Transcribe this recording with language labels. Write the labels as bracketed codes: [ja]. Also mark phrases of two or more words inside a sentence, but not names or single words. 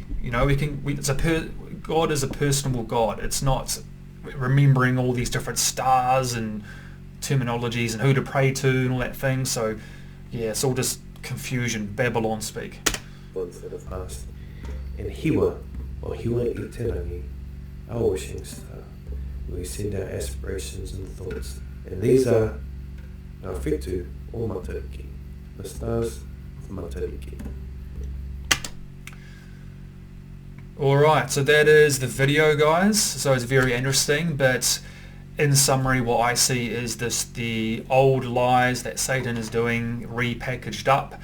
[en] You know, God is a personable God. It's not remembering all these different stars and terminologies and who to pray to and all that thing. So yeah, it's all just confusion, Babylon speak. Ones that have passed. And Hiwa, or Hiwa i te rangi, our wishing star, where we send our aspirations and thoughts. And these are our [mi] whetū o Matariki, [en] the stars of Matariki. Alright, so that is the video, guys. So it's very interesting, but in summary, what I see is the old lies that Satan is doing repackaged up.